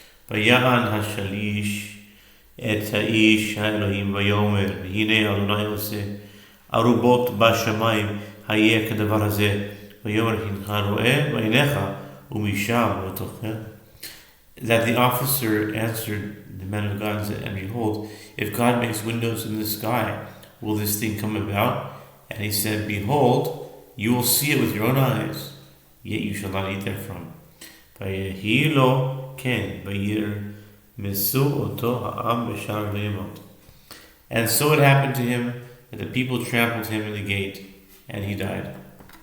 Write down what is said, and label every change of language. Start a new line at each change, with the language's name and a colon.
Hebrew: ויען השליש את האיש האלוהים ויאמר, והנה אדוני עושה ארובות בשמיים היה כדבר הזה, ויאמר הנך רואה ועיניך ומשם לא תאכל.
English: That the officer answered the man of God and said, And behold, if God makes windows in the sky, will this thing come about? And he said, Behold, you will see it with your own eyes, yet you shall not eat therefrom.
Hebrew: ויהי לו כן, וירמסו אותו העם בשער וימות.
English: And so it happened to him that the people trampled him in the gate, and he died.